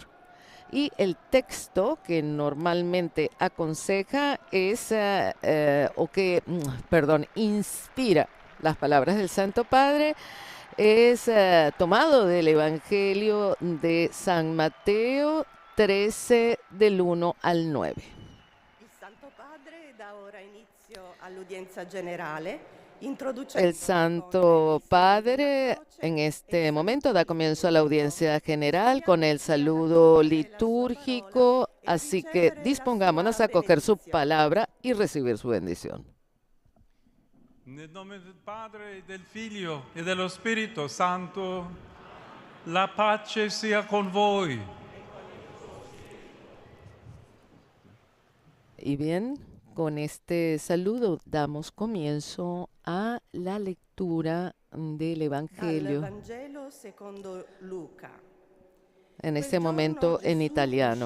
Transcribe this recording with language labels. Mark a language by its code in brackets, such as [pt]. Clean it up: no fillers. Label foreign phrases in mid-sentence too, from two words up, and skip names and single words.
[es] Y el texto que normalmente aconseja es, inspira las palabras del Santo Padre, es tomado del Evangelio de San Mateo 13, del 1 al 9. [it] Il Santo Padre dà ora inizio all'udienza generale. [es] El Santo Padre en este momento da comienzo a la audiencia general con el saludo litúrgico, así que dispongámonos a coger su palabra y recibir su bendición. [it] Nel nome del Padre, del Figlio e dello Spirito Santo, la pace sia con voi. [es] Y bien, con este saludo damos comienzo a la lectura del Evangelio, [it] Dal Vangelo secondo Luca. [es] en este momento en italiano.